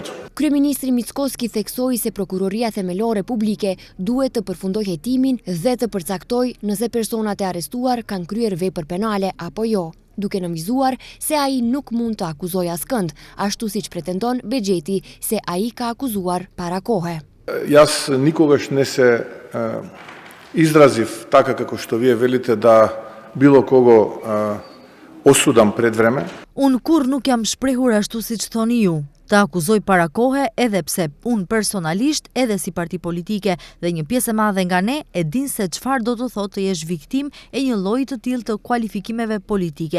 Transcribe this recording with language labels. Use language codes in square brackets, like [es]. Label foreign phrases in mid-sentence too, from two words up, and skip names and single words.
[sq] Kryeministri Mickoski theksoi se prokuroria themelore publike duhet të përfundoj hetimin dhe të përcaktoj nëse personat e arrestuar kanë kryer vepër penale apo jo, duke nënvizuar se ai nuk mund të akuzojë askënd, ashtu siç pretendon Bexheti se ai ka akuzuar para kohe. [mk] Јас никогаш не се изразив така како што вие велите да било кого осудам пред време. [sq] Unë kur nuk jam shprehur ashtu siç thoni ju, të akuzoj para kohe edhe pse unë personalisht edhe si parti politike dhe një pjesë e madhe nga ne e din se çfarë do të thotë të jesh viktim e një lloji të tillë të kualifikimeve politike.